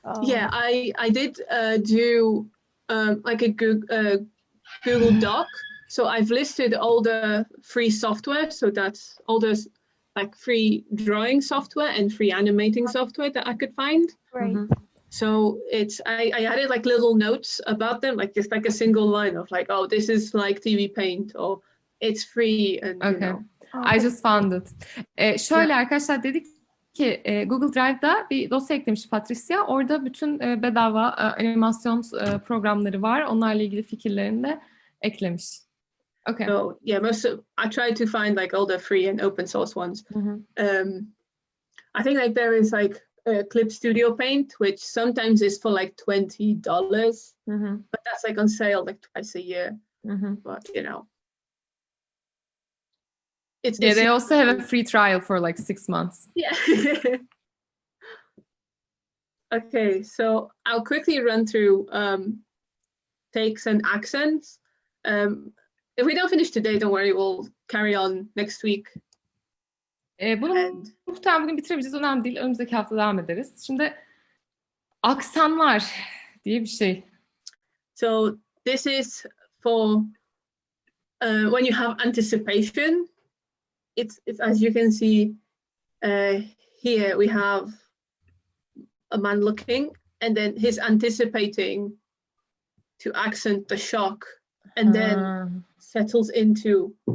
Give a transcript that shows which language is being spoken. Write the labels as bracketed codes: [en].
[en] Yeah, I did do like a Google Doc. So I've listed all the free software. So that's all those like free drawing software and free animating software that I could find. Great. So I added like little notes about them, like just like a single line of like, oh, this is like TV Paint, or it's free, and you know. I just found it. [tr] Şöyle arkadaşlar, dedik ki Google Drive'da bir dosya eklemiş Patryja. Orada bütün bedava animasyon programları var. Onlarla ilgili fikirlerini de eklemiş. [en] Okay. So yeah, I tried to find like all the free and open source ones. I think like there is like Clip Studio Paint, which sometimes is for like $20, but that's like on sale like twice a year. But you know, they also have a free trial for like 6 months. Yeah. Okay, so I'll quickly run through takes and accents. If we don't finish today, don't worry, we'll carry on next week. [tr] Bunu muhtemelen bugün bitirebileceğiz. Önemli değil. Önümüzdeki hafta devam ederiz. Şimdi aksanlar diye bir şey. [en] So this is for when you have anticipation. It's as you can see here, we have a man looking, and then he's anticipating to accent the shock, and then settles into.